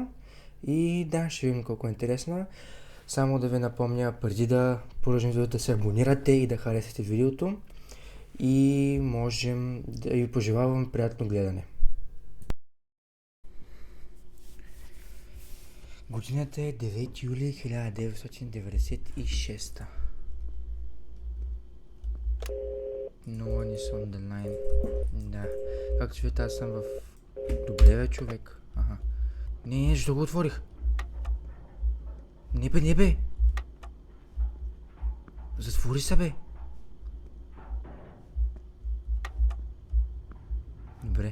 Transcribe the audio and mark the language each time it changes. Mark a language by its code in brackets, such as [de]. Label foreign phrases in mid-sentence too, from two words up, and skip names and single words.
[bg] И да, ще видим колко е интересна. Само да ви напомня, преди да продължим видеото, да се абонирате и да харесате видеото. И можем да ви пожелавам приятно гледане. Годината е 9 юли 1996. [en] No one is on the line. [bg] Да. Както виждате, аз съм в... Добре бе, човек. Аха. Не, защо го отворих? Не бе. Затвори се бе. Добре.